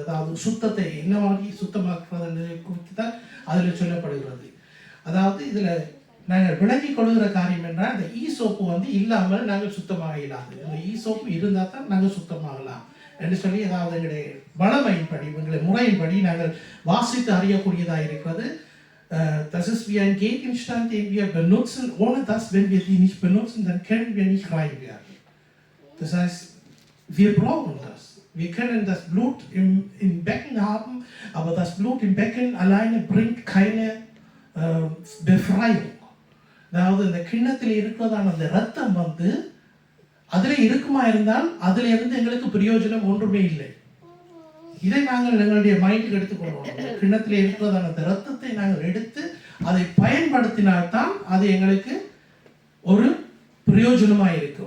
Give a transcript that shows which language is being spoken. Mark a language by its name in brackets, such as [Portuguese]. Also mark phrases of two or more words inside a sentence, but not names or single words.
[Tamil] அதாவது சுத்தத்தை என்ன மாதிரி சுத்தமாக்குறது குறித்து தான் அதில் சொல்லப்படுகிறது. அதாவது இதில் நாங்கள் விளங்கி கொள்கிற காரியம் என்றால் இந்த ஈசோப்பு இல்லாமல் நாங்கள் சுத்தமாக இல்லாது. இந்த ஈசோப்பு இருந்தால் தான் நாங்கள் சுத்தமாகலாம் என்று சொல்லி அதாவது எங்களுடைய வளமையின்படி எங்களுடைய முறையின்படி நாங்கள் வாசித்து அறியக்கூடியதாக இருக்கிறது. [German] Das ist wie ein Gegenstand, den wir benutzen. Ohne das, wenn wir die nicht benutzen, dann können wir nicht rein werden. Das heißt, wir brauchen das. Wir können das Blut im Becken haben, aber das Blut im Becken alleine bringt keine Befreiung. [Tamil] அதாவது இந்த கிண்ணத்தில் இருக்கிறதான அந்த ரத்தம் அதில் இருக்குமா இருந்தால் அதில் இருந்து எங்களுக்கு பிரயோஜனம் ஒன்றுமே இல்லை. இதை நாங்கள் எங்களுடைய மைண்டுக்கு எடுத்துக்கொள்வோம். கிண்ணத்தில் இருக்கிறதான அந்த ரத்தத்தை நாங்கள் எடுத்து அதை பயன்படுத்தினால்தான் அது எங்களுக்கு ஒரு பிரயோஜனமாக இருக்கும்.